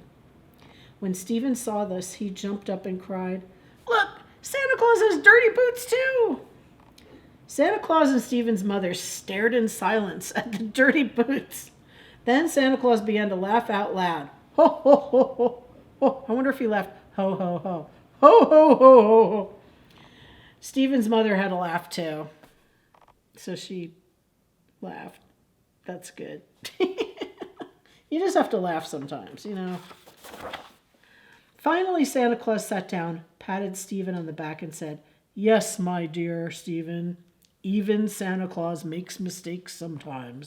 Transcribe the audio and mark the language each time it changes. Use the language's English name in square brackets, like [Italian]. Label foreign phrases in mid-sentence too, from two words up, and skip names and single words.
[English] When Stephen saw this, he jumped up and cried, Look, Santa Claus has dirty boots too! Santa Claus and Stephen's mother stared in silence at the dirty boots. Then Santa Claus began to laugh out loud. Ho, ho, ho, ho, ho. I wonder if he laughed, ho, ho, ho. Ho, ho, ho, ho, ho. Stephen's mother had a laugh too. So she laughed. That's good. You just have to laugh sometimes, you know. Finally, Santa Claus sat down, patted Stephen on the back and said, Yes, my dear Stephen, even Santa Claus makes mistakes sometimes.